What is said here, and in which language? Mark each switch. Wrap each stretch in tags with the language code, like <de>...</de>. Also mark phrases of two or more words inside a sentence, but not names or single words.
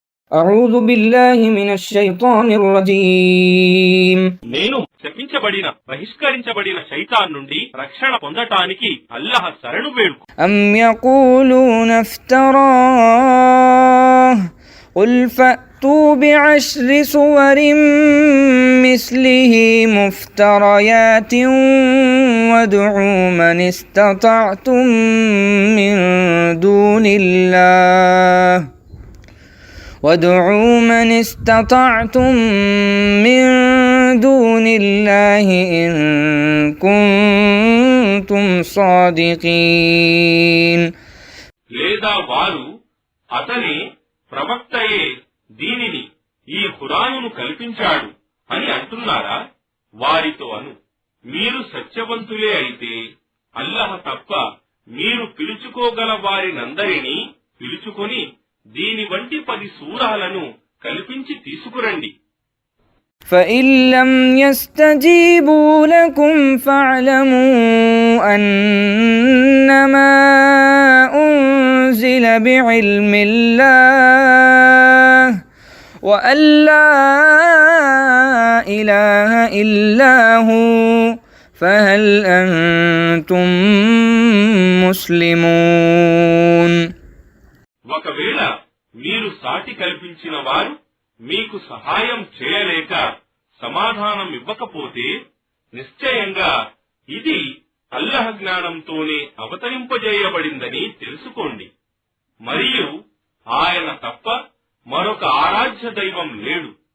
<ar>أعوذ بالله من الشيطان الرجيم</ar> <te>నేను శపించబడిన బహిష్కరించబడిన శైతాన్ నుండి రక్షణ పొందటానికి అల్లాహ్ శరణు వేడుకు.</te> <ar>أم يقولون افتراه قل فأتوا بعشر سور مثله مفتريات وادعوا من استطعتم من دون الله إن كنتم صادقين.</ar> <te>లేదా వారు అతనే ప్రవక్తయే దీనిని ఈ ఖురానును కల్పించాడు అని అంటున్నారా? వారితో అను, మీరు సత్యవంతులే అయితే అల్లాహ్ తప్ప మీరు పిలుచుకోగల వారినందరినీ పిలుచుకొని దీని వంటి 10 సూరాలను కల్పించి తీసుకురండి.</te> <ar>فإن لم يستجيبوا لكم فاعلموا أنما أنزل بعلم الله وأن لا إله إلا هو فهل أنتم مسلمون.</ar> <te>ఒకవేళ మీరు సాటి కల్పించిన వారు మీకు సహాయం చేయలేక సమాధానం ఇవ్వకపోతే నిశ్చయంగా ఇది అల్లాహ్ జ్ఞానంతోనే అవతరింపజేయబడిందని తెలుసుకోండి. మరియు ఆయన తప్ప మరొక ఆరాధ్య దైవం లేడు.</te>